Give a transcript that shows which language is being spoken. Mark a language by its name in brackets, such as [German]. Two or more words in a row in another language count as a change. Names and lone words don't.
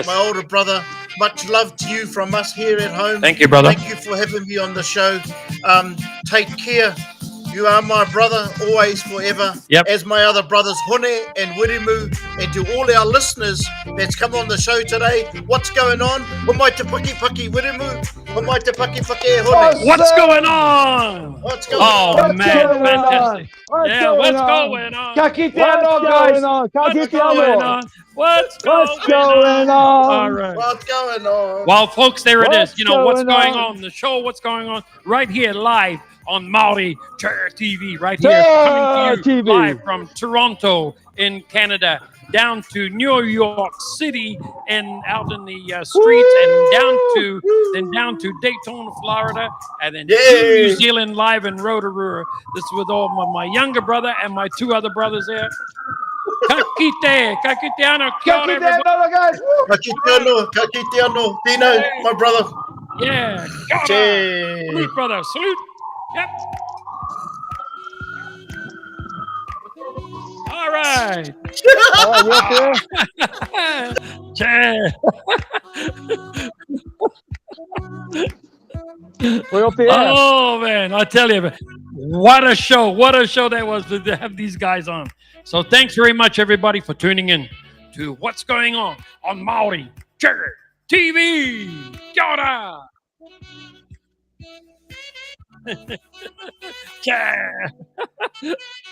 [English] my older brother, much love to you from us here at home. Thank you, brother. Thank you for having me on the show. Take care. You are my brother, always, forever. Yep. As my other brothers, Hone and Wiremu, and to all our listeners that's come on the show today, what's going on? [Māori] Mai te paki paki Wiremu, mai te paki paki Hone. [English] What's going on? What's going Oh, on? man, going fantastic. What's Yeah, going what's on? going on? [Māori] Ka kite [English] What's [Māori] anō, [English] going guys. on? Ka What's [Māori] kite [English] going [Māori] anō. [English] on? What's What's going going All on? right. What's going on? Well, folks, there it is. What's You know what's going going on? on. The show, what's going on, right here live on Maori Chair TV, right here, Chair coming to you TV. live from Toronto in Canada, down to New York City and out in the streets, and down to Daytona, Florida, and then to Yay. New Zealand live in Rotorua. This is with all my younger brother and my two other brothers there. [Māori] Kakite ano, kia Ka ora, kite [English] everybody. anō, guys. Woo. [Māori] Ka kite anō, [English] Dino, my brother. Yeah, [Māori] kia ora. [English] Che. Salute, brother. Salute. Yep. All right. Oh, you up there? Che. We up there? Oh, man. I tell you, what a show. What a show that was to have these guys on. So thanks very much, everybody, for tuning in to What's Going On Maori Chair TV. [Māori] Kia ora. [English] Chair.